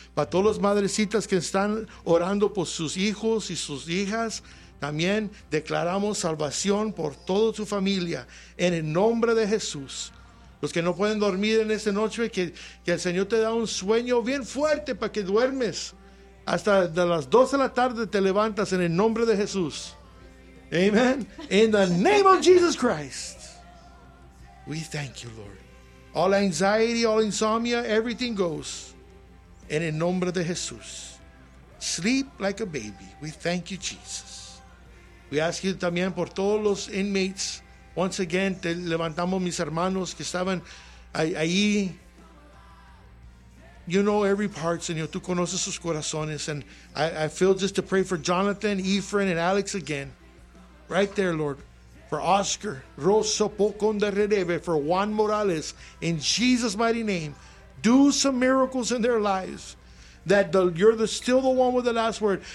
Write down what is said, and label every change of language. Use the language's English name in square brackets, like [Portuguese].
[Spanish] Para todos los madrecitas que están orando por sus hijos y sus hijas, también declaramos salvación por toda su familia en el nombre de Jesús. Los que no pueden dormir en esta noche, que el Señor te da un sueño bien fuerte para que duermes. Hasta de las 12 de la tarde te levantas en el nombre de Jesús. Amen. [English] In the name of Jesus Christ, we thank you, Lord. All anxiety, all insomnia, everything goes. [Spanish] En el nombre de Jesús. [English] Sleep like a baby. We thank you, Jesus. We ask you [Spanish] también por todos los [English] inmates. Once again, [Spanish] te levantamos mis hermanos que estaban ahí. [English] You know every part, Señor. [Spanish] Tú conoces sus corazones. [English] And I feel just to pray for Jonathan, Ephraim, and Alex again. Right there, Lord. For Oscar, Rosso Pocon de Redeve, for Juan Morales. In Jesus' mighty name. Do some miracles in their lives that you're still the one with the last word.